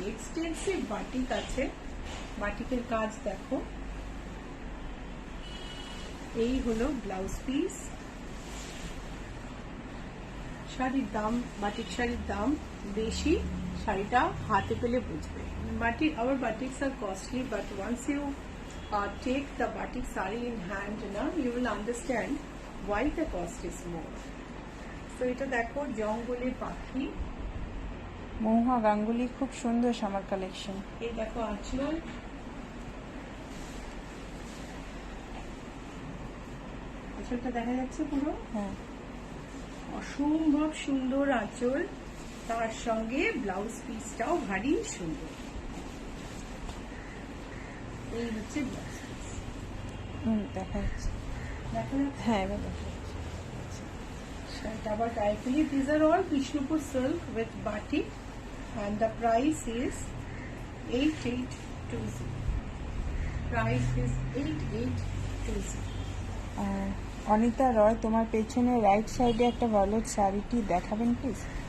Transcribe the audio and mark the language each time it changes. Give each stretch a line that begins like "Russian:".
Bangla: Extensive batik আছে, বাটিকের কাজ দেখো। এই হলো ব্লাউজ পিস। শাড়ির দাম, বাটিক শাড়ির দাম বেশি, শাড়িটা হাতে পেলে বুঝবে।
English: Our batiks are costly, but once you take the batik sari in hand, you will understand why the cost is more.
Bangla: So এটা দেখো জঙ্গলে পাখি। মহুয়া গাঙ্গুলি, খুব সুন্দর সামার কালেকশন। এই দেখো আঁচল, আঁচলটা দেখা যাচ্ছে পুরো, হ্যাঁ, অসম্ভব সুন্দর আঁচল, তার সঙ্গে ব্লাউজ পিসটাও ভারী সুন্দর। এই হচ্ছে ব্লাউজ পিস, দেখা যাচ্ছে। দেখা যাচ্ছে। হ্যাঁ, এবার দেখা যাচ্ছে। Shirt about carefully.
English: These are all Vishnupur silk with batik, and the price is 8820. Price is 8820.
Bangla: Anita রয়, তোমার পেছনে রাইট সাইডে একটা ভায়োলেট শাড়িটি দেখাবেন প্লিজ।